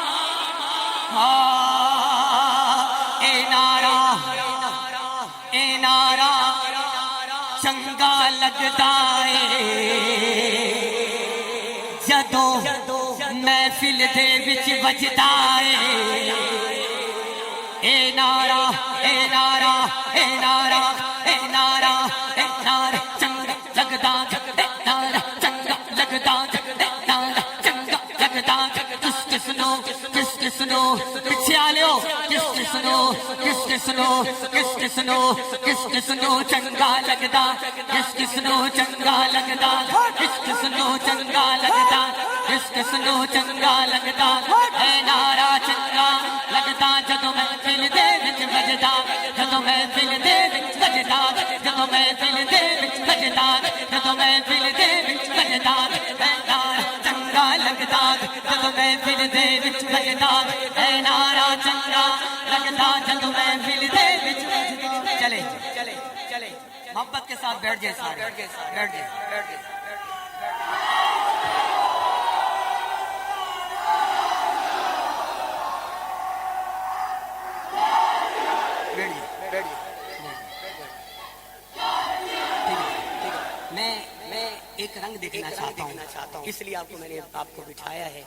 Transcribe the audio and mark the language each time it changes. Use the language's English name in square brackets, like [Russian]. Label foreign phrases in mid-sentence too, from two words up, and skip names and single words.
[Punjabi] اے نعرہ, اے نعرہ چنگا لگدا اے جدوں محفل دے وچ بجدا اے. اے نعرہ, اے نعرہ, اے نعرہ, اے نعرہ, اے نعرہ چنگا لگدا, اے نعرہ چنگا لگدا, اے نعرہ چنگا لگدا. کس کس نو, کس کس نو, پیچھے آ لیو, کس کس نو, کس کس نو, کس کس نو, کس کس نو چنگا لگدا, کس کس نو چنگا لگدا, کس کس نو چنگا لگدا, کس کس نو چنگا لگدا. اے نعرہ چنگا لگدا جدوں محفل دے وچ بجدا, جدوں محفل دے وچ بجدا, جدوں محفل دے وچ بجدا, جدوں محفل دے وچ بجدا. اے نعرہ چنگا لگدا جدوں محفل دے وچ بجدا, اے نعرہ چنگا لگدا جدوں محفل دے وچ بجدا. [Urdu] چلے چلے چلے محبت کے ساتھ بیٹھ جائے سارے, بیٹھ جائے, بیٹھ جائے, بیٹھ جائے. میں ایک رنگ دیکھنا چاہتا ہوں, اس لیے آپ کو میں نے آپ کو بٹھایا ہے.